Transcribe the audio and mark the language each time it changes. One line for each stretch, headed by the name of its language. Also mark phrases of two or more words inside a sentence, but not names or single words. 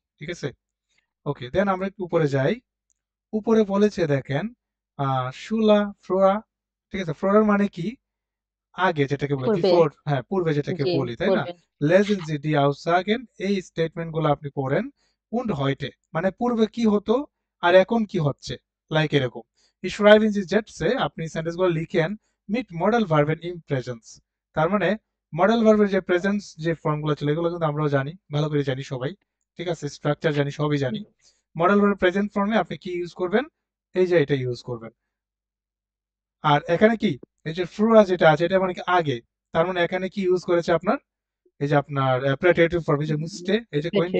Bangla: ঠিক আছে, ওকে, দেন আমরা একটু উপরে যাই। উপরে বলেছে দেখেন
German: Schule früher.
Bangla: ঠিক আছে, ফ্লোরার মানে কি? আগে যেটাকে বলে পূর্বে। বিফোর, হ্যাঁ পূর্বে যেটাকে জি, বলি, তাই না? পূর্বে।
German: lesen Sie die Aussagen,
Bangla: এই স্টেটমেন্ট গুলো আপনি পড়েন।
German: und heute
Bangla: মানে পূর্বে কি হতো আর এখন কি হচ্ছে, লাইক এরকম।
German: schreiben Sie jetzt
Bangla: আপনি সেন্টেন্স গুলো লিখেন মিট মডেল ভার্বের
German: im Präsens.
Bangla: তার মানে মডেল ভার্বের যে প্রেজেন্স যে ফর্ম গুলো ছিল এগুলো কিন্তু আমরাও জানি, ভালো করে জানি সবাই। ঠিক আছে, স্ট্রাকচার জানি, সবই জানি। মডেল ভার্বের প্রেজেন্ট ফর্মে আপনি কি ইউজ করবেন? এই যে এটা ইউজ করবেন। আর এখানে কি এই যে ফ্রুরা যেটা আছে এটা মানে কি আগে, তার মানে এখানে কি ইউজ করেছে আপনার এই যে আপনার প্রেটেটিভ ফর্ম, এই যে মুস্টে, এই যে কোয়েন্টে।